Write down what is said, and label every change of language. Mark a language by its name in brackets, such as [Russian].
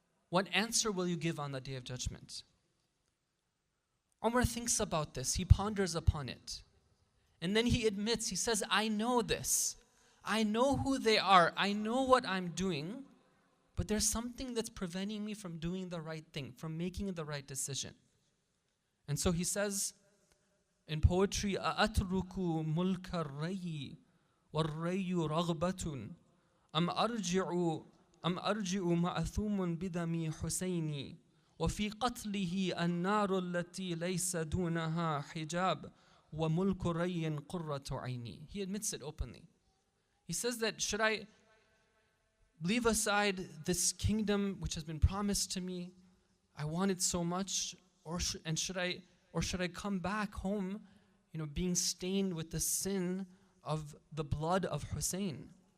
[English] What answer will you give on the Day of Judgment? Umar thinks about this. He ponders upon it. And then he admits, he says, I know this. I know who they are. I know what I'm doing. But there's something that's preventing me from doing the right thing, from making the right decision. And so he says in poetry, [Arabic] أَأَتْرُكُ مُلْكَ الرَّيِّ وَالرَّيُّ رَغْبَةٌ أَمْ أَرْجِعُ مَأْثُومٌ بِدَمِ حُسَيْنِ وَفِي قَتْلِهِ النَّارُ الَّتِي لَيْسَ دُونَهَا حِجَابٌ وَمُلْكُ رَيٍّ قُرَّةُ عَيْنِي. [English] He admits it openly. He says that, should I leave aside this kingdom which has been promised to me? I want it so much. Should I come back home, being stained with the sin of the blood of Hussein?